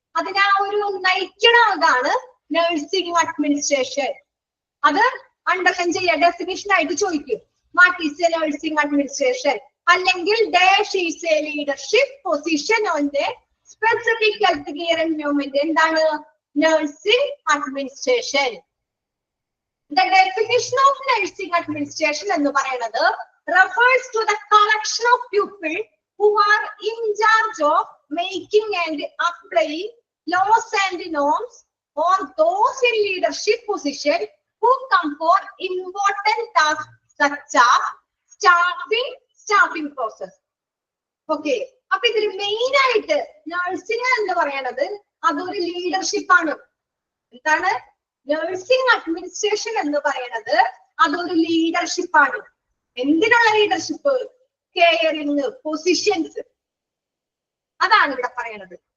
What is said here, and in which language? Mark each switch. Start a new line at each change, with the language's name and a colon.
Malayalam: അതിനെ ആ ഒരു നയിക്കണതാണ് നഴ്സിംഗ് അഡ്മിനിസ്ട്രേഷൻ. അത് അണ്ടർലൈൻ ചെയ്യുക. ഡെഫിനിഷൻ ആയിട്ട് ചോദിക്കും,
English: What is a nursing administration?
Malayalam: അല്ലെങ്കിൽ
English: Dash is a leadership position on the specific health care environment.
Malayalam: എന്താണ് nursing administration?
English: The definition of nursing administration
Malayalam: എന്ന് പറയുന്നത്
English: refers to the collection of people who are in charge of making and applying laws and norms, or those in leadership position who come for important tasks such as staffing process.
Malayalam: Okay, അപ്പൊ ഇതിൽ main ആയിട്ട് nursing എന്ന് പറയുന്നത് അതൊരു leadership ആണ്. എന്താണ് nursing administration എന്ന് പറയുന്നത്? അതൊരു ലീഡർഷിപ്പ് ആണ്. എന്തിനുള്ള ലീഡർഷിപ്പ്? കെയറിങ്, പൊസിഷൻസ്, അതാണ് ഇവിടെ പറയണത്.